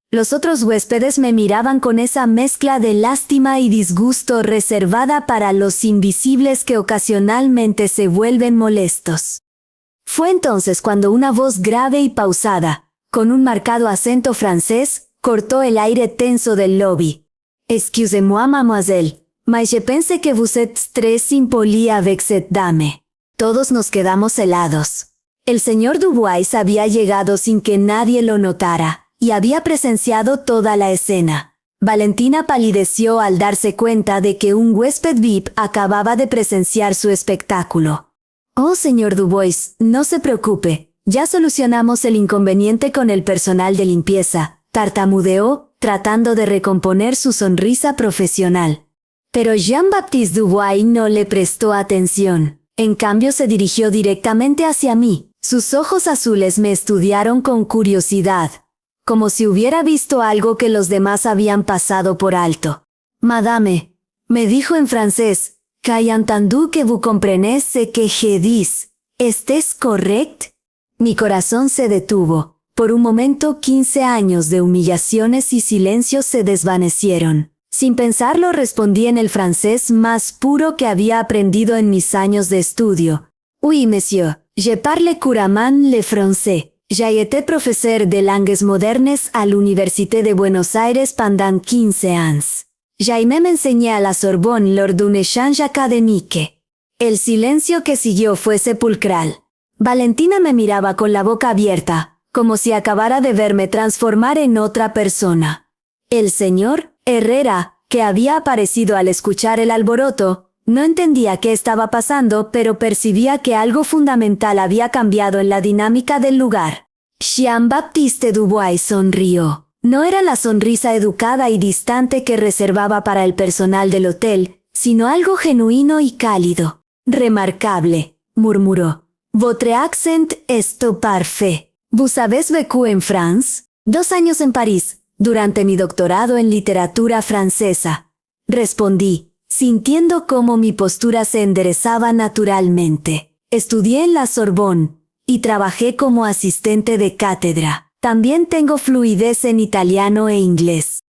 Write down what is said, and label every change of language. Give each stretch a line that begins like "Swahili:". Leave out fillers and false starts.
Spanish: Los otros huéspedes me miraban con esa mezcla de lástima y disgusto reservada para los invisibles que ocasionalmente se vuelven molestos. Fue entonces cuando una voz grave y pausada, con un marcado acento francés, cortó el aire tenso del lobby.
French: «Excusez-moi, mademoiselle, mais je pense que vous êtes très impoli avec cette dame».
Spanish: Todos nos quedamos helados. El señor Dubois había llegado sin que nadie lo notara, y había presenciado toda la escena. Valentina palideció al darse cuenta de que un huésped VIP acababa de presenciar su espectáculo. «Oh, señor Dubois, no se preocupe, ya solucionamos el inconveniente con el personal de limpieza», tartamudeó, tratando de recomponer su sonrisa profesional. Pero Jean-Baptiste Dubois no le prestó atención. En cambio se dirigió directamente hacia mí. Sus ojos azules me estudiaron con curiosidad, como si hubiera visto algo que los demás habían pasado por alto.
French: «Madame»,
Spanish: me dijo en francés,
French: «qu'ai entendu que vous comprenez ce que je dis. ¿Est-ce correct?»
Spanish: Mi corazón se detuvo. Por un momento 15 años de humillaciones y silencios se desvanecieron. Sin pensarlo respondí en el francés más puro que había aprendido en mis años de estudio.
French: «Oui, monsieur, je parle couramment le français. J'ai été professeur de langues modernes à l'Université de Buenos Aires pendant 15 ans. Jaime me enseñé a la Sorbonne lors d'un échange académique».
Spanish: El silencio que siguió fue sepulcral. Valentina me miraba con la boca abierta, como si acabara de verme transformar en otra persona. El señor Herrera, que había aparecido al escuchar el alboroto, no entendía qué estaba pasando, pero percibía que algo fundamental había cambiado en la dinámica del lugar. Jean-Baptiste Dubois sonrió. No era la sonrisa educada y distante que reservaba para el personal del hotel, sino algo genuino y cálido.
French: «Remarcable», murmuró. «Votre accent est parfait. Vous avez vécu en France?»
Spanish: 2 años en París, durante mi doctorado en literatura francesa. Respondí, sintiendo cómo mi postura se enderezaba naturalmente. Estudié en la Sorbonne y trabajé como asistente de cátedra. También tengo fluidez en italiano e inglés.